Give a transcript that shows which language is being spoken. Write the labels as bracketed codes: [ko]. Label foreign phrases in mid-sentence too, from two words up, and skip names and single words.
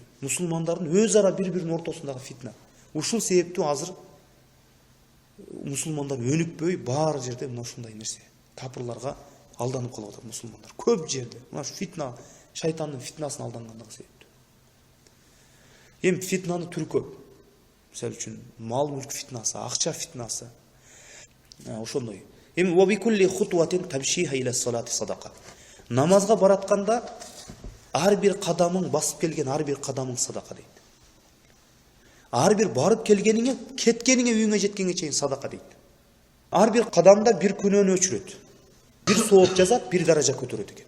[ky] Мусулмандардын өз ара бири-биринин ортосундагы фитна. Ушул себептүү азыр мусулмандар өнүкпөй, баары жерде мына ушундай нерсе. Капырларга алданып калып атат мусулмандар. Көп жерде. Мына фитна, шайтандын фитнасына алдангандыгы себептүү. Эми фитнаны түрү көп. Мисалы үчүн мал мүлк фитнасы, акча фитнасы. Ошондой. Эми [ar] وبكل خطوة تمشيها إلى الصلاة صدقة. [ky] Намазга баратканда ар бир кадамың басып келген ар бир кадамың садака дейт. Ар бир барып келгениңе, кеткениңе, үйүңө жеткенге чейин садака дейт. Ар бир кадамда бир күнөөнү өчүрөт. Бир сооп жазат, бир даража көтөрөт экен.